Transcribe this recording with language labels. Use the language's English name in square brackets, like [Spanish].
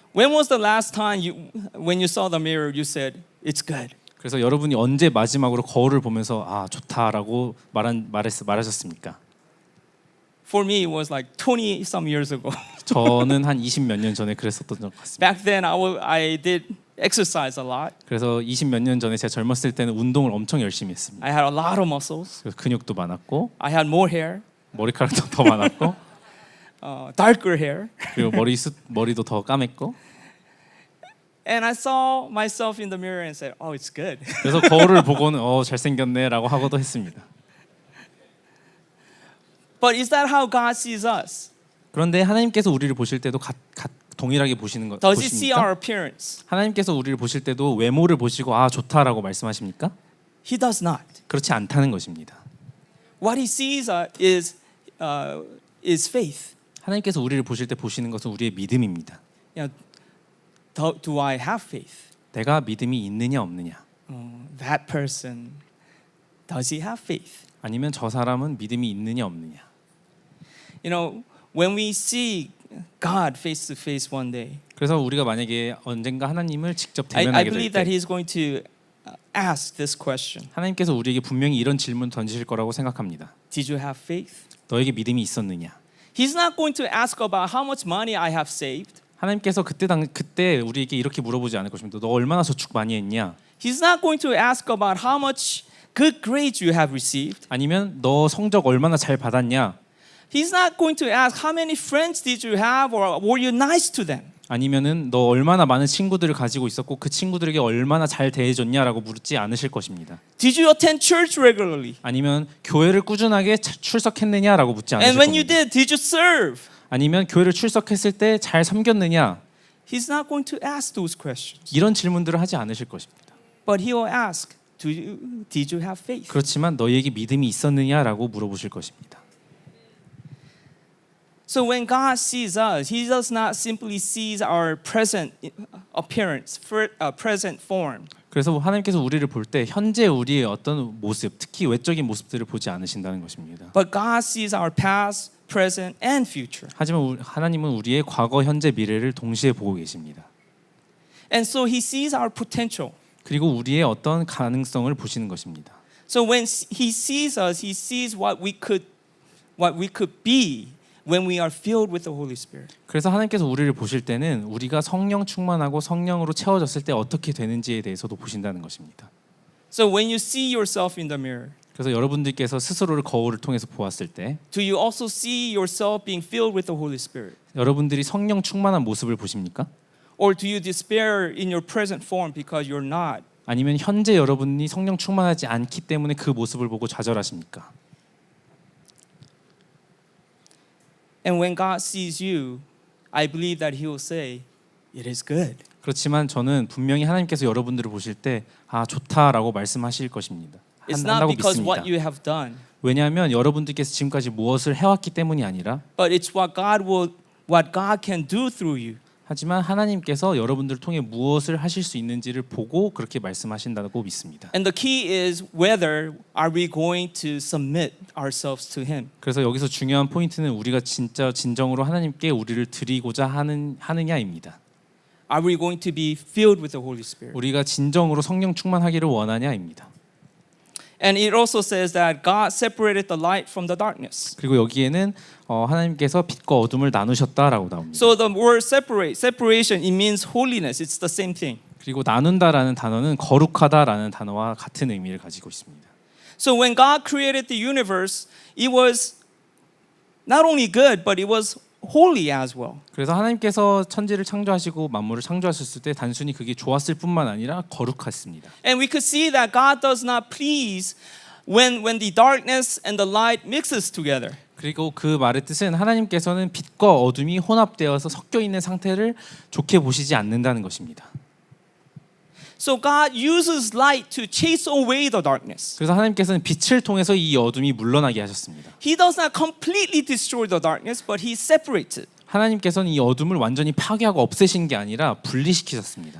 [English] When was the last time when you saw the mirror, you said, it's good? [Korean] 그래서 여러분이 언제 마지막으로 거울을 보면서 아 좋다라고 말하셨습니까? [English] For me, it was like 20 some years ago. [Korean] 저는 한 20 몇 년 전에 그랬었던 것 같습니다. [English] Back then, I did exercise a lot. [Korean] 그래서 20 몇 년 전에 제가 젊었을 때는 운동을 엄청 열심히 했습니다. [English] I had a lot of muscles. [Korean] 그래서 근육도 많았고 [English] I had more hair, [Korean] 머리카락도 더 많았고 [English] darker hair. [Korean] 그리고 머리도 더 까맸고 [English] And I saw myself in the mirror and said, oh, it's good. [Korean] 그래서 거울을 보고는 잘생겼네라고 하고도 했습니다. [English] But is that how God sees us? [Korean] 그런데 하나님께서 우리를 보실 때도 동일하게 보시는 것 [English] Does He see [Korean] 보십니까? [English] our appearance? [Korean] 하나님께서 우리를 보실 때도 외모를 보시고 아 좋다라고 말씀하십니까? [English] He does not. [Korean] 그렇지 않다는 것입니다. [English] What He sees is faith. [Korean] 하나님께서 우리를 보실 때 보시는 것은 우리의 믿음입니다. [English] You know, do I have faith? [Korean] 내가 믿음이 있느냐 없느냐 [English] That person, does he have faith? [Korean] 아니면 저 사람은 믿음이 있느냐 없느냐. [English] You know, when we see God face to face one day, [Korean] 그래서 우리가 만약에 언젠가 하나님을 직접 [English] I [Korean] 대면하게 될 [English] believe that [Korean] 때 [English] He's going to ask this question. [Korean] 하나님께서 우리에게 분명히 이런 질문 던지실 거라고 생각합니다. [English] Did you have faith? [Korean] 너에게 믿음이 있었느냐? [English] He's not going to ask about how much money I have saved. [Korean] 하나님께서 그때 우리에게 이렇게 물어보지 않을 것입니다. 너 얼마나 저축 많이 했냐? [English] He's not going to ask about how much good grades you have received. [Korean] 아니면 너 성적 얼마나 잘 받았냐? [English] He's not going to ask how many friends did you have or were you nice to them. [Korean] 아니면은 너 얼마나 많은 친구들을 가지고 있었고 그 친구들에게 얼마나 잘 대해줬냐라고 묻지 않으실 것입니다. [English] Did you attend church regularly? [Korean] 아니면 교회를 꾸준하게 출석했느냐라고 묻지 않으실 [English] And when you [Korean] 겁니다. [English] did, did you serve? [Korean] 아니면 교회를 출석했을 때 잘 섬겼느냐? [English] He's not going to ask those questions. [Korean] 이런 질문들을 하지 않으실 것입니다. [English] But he will ask, did you have faith? [Korean] 그렇지만 너희에게 믿음이 있었느냐라고 물어보실 것입니다. [English] So when God sees us, He does not simply see our present appearance, present form. [Korean] 그래서 하나님께서 우리를 볼 때 현재 우리의 어떤 모습, 특히 외적인 모습들을 보지 않으신다는 것입니다. [English] But God sees our past, present, and future. [Korean] 하지만 하나님은 우리의 과거, 현재, 미래를 동시에 보고 계십니다. [English] And so He sees our potential. [Korean] 그리고 우리의 어떤 가능성을 보시는 것입니다. [English] So when He sees us, He sees what we could be when we are filled with the Holy Spirit. [Korean] 그래서 하나님께서 우리를 보실 때는 우리가 성령 충만하고 성령으로 채워졌을 때 어떻게 되는지에 대해서도 보신다는 것입니다. [English] So when you see yourself in the mirror, [Korean] 그래서 여러분들께서 스스로를 거울을 통해서 보았을 때 [English] do you also see yourself being filled with the Holy Spirit? [Korean] 여러분들이 성령 충만한 모습을 보십니까? [English] Or do you despair in your present form because you're not? [Korean] 아니면 현재 여러분이 성령 충만하지 않기 때문에 그 모습을 보고 좌절하십니까? [English] And when God sees you, I believe that He will say, "It is good." [Korean] 그렇지만 저는 분명히 하나님께서 여러분들을 보실 때 아 좋다라고 말씀하실 것입니다. [English] It's not [Korean] 한다고 [English] because [Korean] 믿습니다. [English] what you have done, [Korean] 왜냐하면 여러분들께서 지금까지 무엇을 해왔기 때문이 아니라 [English] but it's what God can do through you. [Korean] 하지만 하나님께서 여러분들을 통해 무엇을 하실 수 있는지를 보고 그렇게 말씀하신다고 믿습니다. [English] And the key is whether are we going to submit ourselves to Him. [Korean] 그래서 여기서 중요한 포인트는 우리가 진짜 진정으로 하나님께 우리를 드리고자 하느냐입니다. [English] Are we going to be filled with the Holy Spirit? [Korean] 우리가 진정으로 성령 충만하기를 원하냐입니다. [English] And it also says that God separated the light from the darkness. [Korean] 그리고 여기에는 하나님께서 빛과 어둠을 나누셨다라고 나옵니다. [English] So the word separation, it means holiness. It's the same thing. [Korean] 그리고 나눈다라는 단어는 거룩하다라는 단어와 같은 의미를 가지고 있습니다. [English] So when God created the universe, it was not only good, but it was holy as well. [Korean] 그래서 하나님께서 천지를 창조하시고 만물을 창조하셨을 때 단순히 그게 좋았을 뿐만 아니라 거룩했습니다. [English] And we could see that God does not please when the darkness and the light mixes together. [Korean] 그리고 그 말의 뜻은 하나님께서는 빛과 어둠이 혼합되어서 섞여 있는 상태를 좋게 보시지 않는다는 것입니다. [English] So God uses light to chase away the darkness. [Korean] 그래서 하나님께서는 빛을 통해서 이 어둠이 물러나게 하셨습니다. [English] He does not completely destroy the darkness, but He separates it. [Korean] 하나님께서는 이 어둠을 완전히 파괴하고 없애신 게 아니라 분리시키셨습니다.